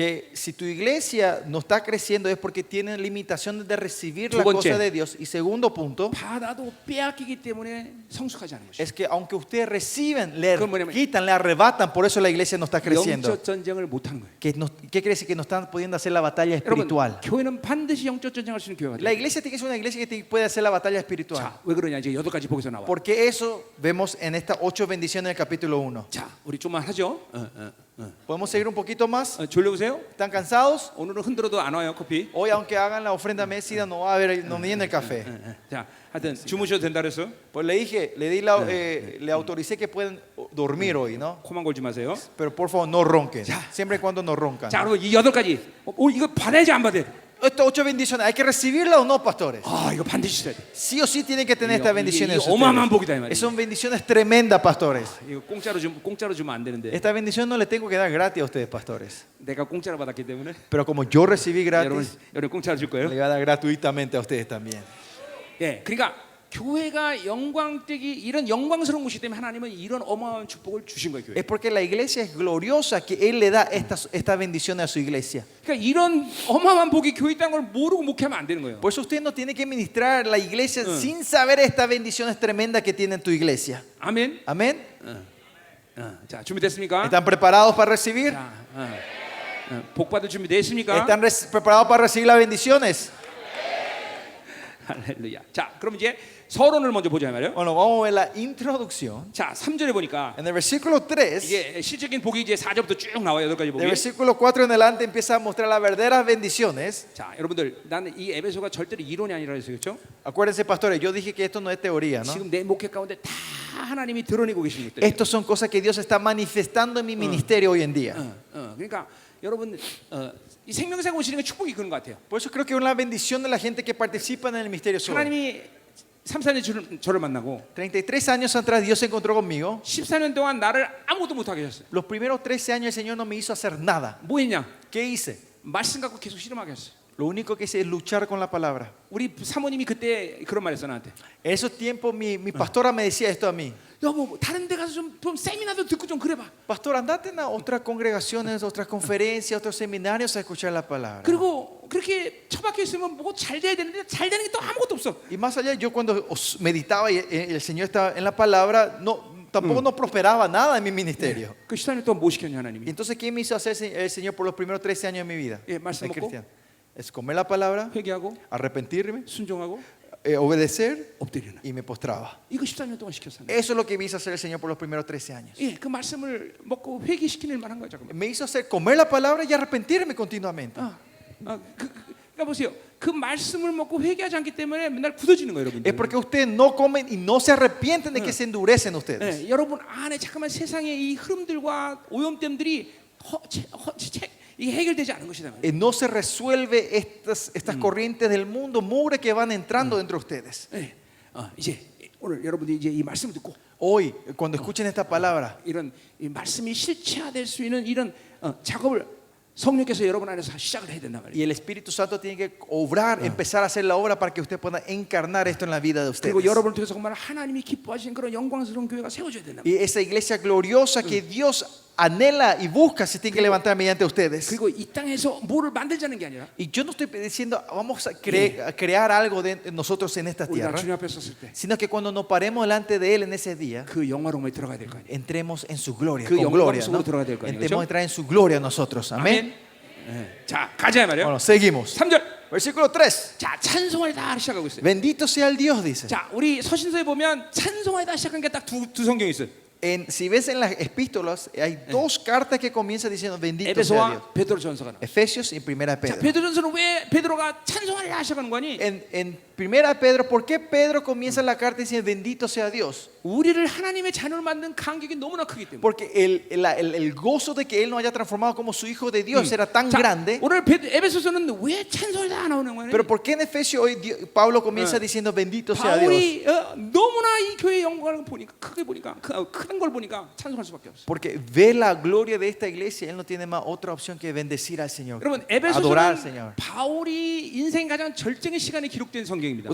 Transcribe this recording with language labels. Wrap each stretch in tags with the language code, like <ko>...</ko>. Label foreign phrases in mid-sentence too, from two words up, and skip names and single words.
<es>Que si tu iglesia no está creciendo es porque tiene limitaciones de recibir</es> <ko>두</ko> <es>la</es> <ko>번째.</ko> <es>cosa de Dios. Y segundo punto</es> <ko>받아도 빼앗기기 때문에 성숙하지 않은 것이.</ko> <es>es que aunque ustedes reciben, le</es> <ko>그건 뭐냐면</ko> <es>quitan, le arrebatan, por eso la iglesia no está creciendo.</es> <ko>영적 전쟁을 못 하는 거예요.</ko> <es>¿Qué quiere decir? Que no están pudiendo hacer la batalla</es> <ko>여러분,</ko> <es>espiritual.</es> <ko>교회는 반드시 영적 전쟁할 수 있는 교회가</ko> <es>La</es> <ko>돼요.</ko> <es>iglesia tiene que ser una iglesia que puede hacer la batalla espiritual.</es> <ko>자, 왜 그러냐 이제 8가지 복에서 나와.</ko> <es>Porque eso vemos en estas 8 bendiciones del capítulo 1.</es> <ko>자, 우리 좀만 하죠.</ko> <es>¿Podemos seguir un poquito más?</es> <ko>졸려보세요.</ko> <es>¿Están cansados?</es> <ko>오늘은 흔들어도 안 와요 커피.</ko> <es>Hoy, aunque hagan la ofrenda mesida, no va a haber, no viene el café.</es> <ko>자, 하여튼 주무셔도 된다 그랬어.</ko> <es>Pues le dije, le autoricé que pueden dormir hoy, ¿no?</es> <ko>코만 걸지 마세요.</ko> <es>Pero por favor no ronquen. Siempre y cuando no roncan.</es> <ko>자, 여러분 이 8가지. 이거 받아야지 안 받아야 돼.</ko> <es>Estas 8 bendiciones, ¿hay que recibirlas o no, pastores?</es> <ko>아, 이거 반드시 있어야 돼.</ko> <es>Sí o sí tienen que tener estas bendiciones.</es> <ko>이 어마어마한 복이다 이 말이야.</ko> <es>Son bendiciones tremendas, pastores.</es> <ko>이거 공짜로 주면 안 되는데.</ko> <es>Esta bendición no le tengo que dar gratis a ustedes, pastores.</es> <ko>내가 공짜로 받았기 때문에</ko> <es>Pero como yo recibí gratis,</es> <ko>여러분 공짜로 줄 거예요.</ko> <es>le voy a dar gratuitamente a ustedes también.</es> <ko>예, 그러니까 교회가 영광되기 이런 영광스러운 것이기 때문에 하나님은 이런 어마어마한 축복을 주신 거예요. 교회.</ko> <es>Es porque la iglesia es gloriosa que Él le da esta bendición a su iglesia.</es> <ko>그러니까 이런 어마어마한 복이 교회 있다는 걸 모르고 목회하면 안 되는 거예요.</ko> <es>Por eso usted no tiene que ministrar la iglesia sin saber estas bendiciones tremendas que tiene tu iglesia.</es> <ko>아멘.</ko> <es>Amén.</es> <ko>자, 준비됐습니까?</ko> <es>¿Están preparados para recibir?</es> <ko>자, 복 받을 준비됐습니까?</ko> <es>¿Están preparados para recibir las bendiciones?</es> <ko>할렐루야. 자, 그럼 이제 서론을 먼저 보자 말이에요.</ko> <es>Bueno, vamos a ver la introducción.</es> <ko>자, 3절에 보니까</ko> <es>En el versículo 3,</es> <ko>이게 실적인 복이 이제 4절부터 쭉 나와요. 8가지 복이.</ko> <es>del versículo 4 en adelante empieza a mostrar las verdaderas bendiciones.</es> <ko>자, 여러분들 나는 이 에베소가 절대로 이론이 아니라 했어요. 그렇죠?</ko> <es>Acuérdense, pastores, yo dije que esto no es teoría, ¿no?</es> <ko>지금 내 목회 가운데 다 하나님이 드러내고 계신 것들.</ko> <es>Estos son cosas que Dios está manifestando en mi ministerio hoy en día.</es> <ko>그러니까 여러분 이 생명사가 오시는 게 축복이 그런 것 같아요.</ko> <es>Por eso creo que es una bendición de la gente que participa en el misterio soy.</es> <ko>하나님이 3, 4년 저를 만나고</ko> <es>33 años atrás Dios se encontró conmigo.</es> <ko>14년 동안 나를 아무것도 못하게 하셨어요.</ko> <es>Los primeros 13 años el Señor no me hizo hacer nada.</es> <ko>뭐 했냐?</ko> <es>¿Qué hice?</es> <ko>말씀 갖고 계속 실험하게 했어요.</ko> <es>Lo único que hice es luchar con la palabra.</es> <ko>우리 사모님이 그때 그런 말했어 나한테.</ko> <es>En esos tiempos mi pastora me decía esto a mí.</es> <ko>여보 다른 데 가서 좀 세미나도 듣고 좀 그래봐.</ko> <es>Pastor, andate a otras congregaciones, otras conferencias, otros seminarios a escuchar la palabra.</es> <ko>그리고 그렇게 처박혀 있으면 뭐 잘 돼야 되는데 잘 되는 게 또 아무것도 없어.</ko> <es>Y más allá, yo cuando meditaba y el Señor estaba en la palabra, tampoco no prosperaba nada en mi ministerio.</es> <ko>그 14년 동안 뭐 시켰냐</ko> <es>Y</es> <ko>하나님이?</ko> <es>entonces, ¿qué me hizo hacer el Señor por los primeros 13 años de mi vida?</es> <ko>예, 말씀</ko> <es>de</es> <ko>먹고</ko> <es>cristiano? Es comer la palabra,</es> <ko>회개하고</ko> <es>arrepentirme,</es> <ko>순종하고</ko> <es>obedecer</es> <ko>엎드리는.</ko> <es>y me postraba.</es> <ko>이거 14년 동안 시켰어.</ko> <es>Eso es lo que me hizo hacer el Señor por los primeros 13 años.</es> <ko>예, 그 말씀을 먹고 회개시키는 만한 거야 잠깐만.</ko> <es>Me hizo hacer comer la palabra y arrepentirme continuamente.</es> <ko>그러니까 보세요. 그 말씀을 먹고 회개하지 않기 때문에 맨날 굳어지는 거예요, 여러분들.</ko> <es>Es porque ustedes no comen y no se arrepienten de que se endurecen ustedes.</es> <ko>예, 여러분 안에 잠깐만 세상의 이 흐름들과 오염됨들이 이게 해결되지 않은 것이다.</ko> <es>No se resuelve estas corrientes del mundo, mugre que van entrando dentro de ustedes.</es> <ko>예, 이제 오늘 여러분들이 이제 이 말씀을 듣고</ko> <es>Hoy, cuando escuchen esta palabra,</es> <ko>이런 이 말씀이 실체화될 수 있는 이런 작업을 성령께서 여러분 안에서 시작을 해야 된단</ko> <es>Y</es> <ko>말이에요.</ko> <es>el Espíritu Santo tiene que obrar, empezar a hacer la obra para que usted pueda encarnar esto en la vida de ustedes.</es> <ko>그리고 여러분을 통해서 정말 하나님이 기뻐하시는 그런 영광스러운 교회가 세워져야 된단 말이에요.</ko> <es>Y esa iglesia gloriosa que Dios anhela y busca se tiene que levantar mediante ustedes.</es> <ko>그리고 이 땅에서 뭐를 만들자는 게 아니라</ko> <es>Y yo no estoy diciendo vamos a crear algo de nosotros en esta</es> <ko>우리가</ko> <es>tierra,</es> <ko>주님 앞에 섰을 때</ko> <es>sino que cuando nos paremos delante de Él en ese día,</es> <ko>그 영화로움에 들어가야 될 거 아니에요.</ko> <es>entremos en su gloria,</es> <ko>그</ko> <es>con</es> <ko>영광</ko> <es>gloria,</es> <ko>속으로</ko> <es>¿no?</es> <ko>들어가야 될 거 아니에요,</ko> <es>Entremos</es> <ko>그렇죠?</ko> <es>a entrar en su gloria nosotros. Amén.</es> <ko>예. 자, 가자 말이에요.</ko> <es>Bueno, seguimos.</es> <ko>3절.</ko> <es>Versículo 3.</es> <ko>자, 찬송하다 시작하고 있어요.</ko> <es>Bendito sea el Dios, dice.</es> <ko>자, 우리 서신서에 보면 찬송하다 시작한 게 딱 두 성경이 있어요.</ko> <es>Si ves en las epístolas, hay dos cartas que comienzan diciendo bendito sea Dios.</es> <ko>에베소와 베드로전서가 나와요.</ko> <es>Efesios y Primera</es> <ko>자,</ko> <es>Pedro.</es> <ko>베드로전서는 왜 베드로가 찬송하다 시작하는 거니?</ko> <es>En Primera Pedro, ¿por qué Pedro comienza la carta diciendo bendito sea Dios?</es> <ko>우리를 하나님의 자녀로 만든 감격이 너무나 크기 때문에.</ko> <es>Porque el gozo de que Él nos haya transformado como su Hijo de Dios era tan</es> <ko>자,</ko> <es>grande.</es> <ko>오늘 에베소서는 왜 찬송하다 나오는 거예요?</ko> <es>Pero ¿por qué en Efesios hoy Pablo comienza diciendo bendito sea Dios?</es> <ko>바울이 너무나 이 교회의 영광을 보니까 크게 보니까 큰 걸 보니까 찬송할 수밖에 없어요.</ko> <es>Porque ve la gloria de esta iglesia, Él no tiene más otra opción que bendecir al Señor,</es> <ko>여러분</ko> <es>adorar al</es> <ko>에베소서는</ko> <es>Señor.</es> <ko>바울이 인생 가장 절정의 시간에 기록된 성경입니다.</ko>